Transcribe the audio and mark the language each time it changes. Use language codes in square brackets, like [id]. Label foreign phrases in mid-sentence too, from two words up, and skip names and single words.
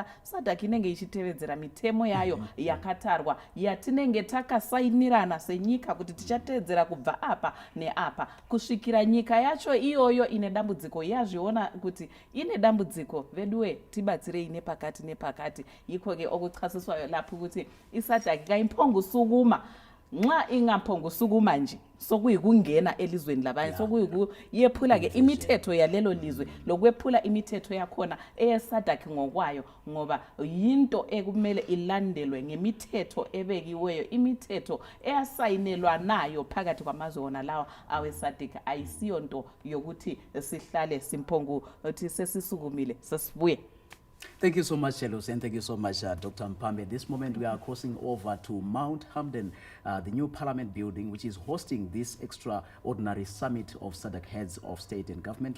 [sn] Sadc inenge ichitevedzera mitemo yayo yakatarwa, yatinenge takasainirana senyika kuti tichatedzera kubva apa neapa, kusvikira nyika yacho iyoyo ine dambudziko yazviona kuti ine dambudziko, veduwe tibatsirei nepakati nepakati. [nd] Yikho-ke okuchasiswayo lapho ukuthi iSadc kayiphongusukuma, nxa ingaphongusukuma nje sokuyikungena elizweni labanye, sokuyikuyephula-ke imithetho yalelo lizwe, lokwephula imithetho yakhona eyeSadc ngokwayo, ngoba yinto ekumele ilandelwe ngemithetho ebekiweyo, imithetho eyasayinelwa nayo phakathi kwamazwe wona lawa aweSadc. Ayisiyo nto yokuthi sihlale simphongu uthi sesisukumile sesibuye. [en] Thank you so much, Lucy, and thank you so much, Dr. Mpambe. At this moment, we are crossing over to Mount Hamden, the new Parliament building, which is hosting this extraordinary summit of Sadc heads of state and government.